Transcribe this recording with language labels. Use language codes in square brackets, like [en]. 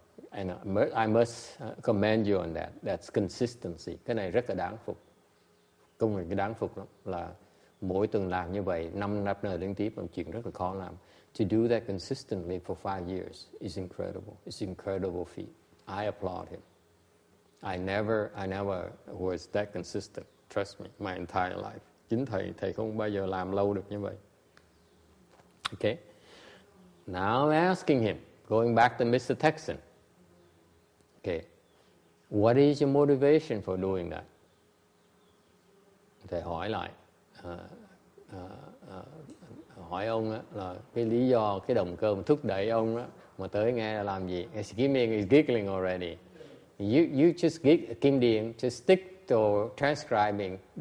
[en] And I must commend you on that. That's consistency. [vi] Cái này rất là đáng phục. Công việc đáng phục lắm là mỗi tuần làm như vậy 5 năm liên tiếp là chuyện rất là khó làm. [en] To do that consistently for 5 years is incredible. It's incredible feat. I applaud him. I never was that consistent. Trust me, my entire life. [vi] Chính thầy không bao giờ làm lâu được như vậy. [en] Okay. Now I'm asking him, going back to Mr. Texan. Okay. What is your motivation for doing that? [vi] Thầy hỏi lại. Hỏi ông là cái lý do, cái động cơ mà thúc đẩy ông mà tới nghe là làm gì? [en] Kim Điền is giggling already. You just Kim Điền, just stick to transcribing.